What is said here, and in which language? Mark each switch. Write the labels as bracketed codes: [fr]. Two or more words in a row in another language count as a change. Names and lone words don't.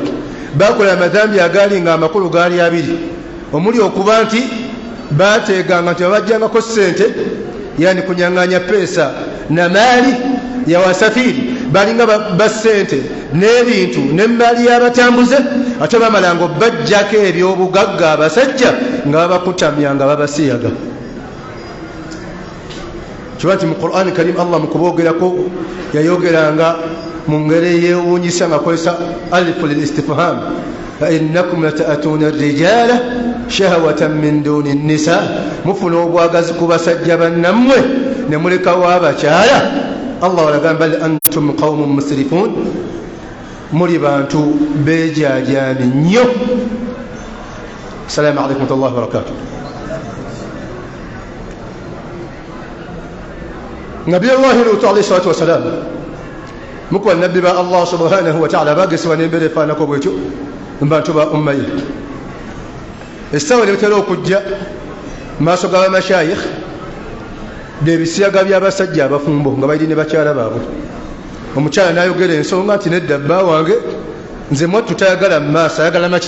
[lg] Baakola amadhambi agaali nga amakulu gaali abiri, omuli okuba nti baateeganga nti babajjangako ssente, [sw] yani kunyaŋŋanya peesa na maali ya wasafiri, [lg] balinga bassente n'ebintu n'emmaali y'abatambuze, ate bamalanga obajjako ebyobugagga abasajja nga babakutamya nga babasiyaga. Kiba nti mu Qur'an Karim Allah mu kuboogerako yayogeranga mu ngeri eyewuunyisa ng'akozesa [ar] ألف للاستفهام, فإنكم لتأتون الرجال شهوة من دون النساء, [lg] mufuna obwagazi ku basajja bannammwe ne mulekawo abakyala. Allah walagamba [ar] بل أنتم قوم مسرفون, [lg] muli bantu beejaajaami nnyo. [ar] السلام عليكم ورحمة الله وبركاته. نبي الله لوط عليه الصلاة والسلام [lg] mukuba nabbi ba Allah [ar] سبحانه وتعالى [lg] bagesebwa n'embeera efaanako bwetyo mu bantu ba umma ye. Essaawa ne batera okujja mu maaso g'abamashayikh byebisiyaga by'abasajja abafumbo nga balina ne bakyala baabwe. Omukyala n'ayogera ensonga nti nedda bba wange nze mwattu tayagala mu maaso, ayagala maki?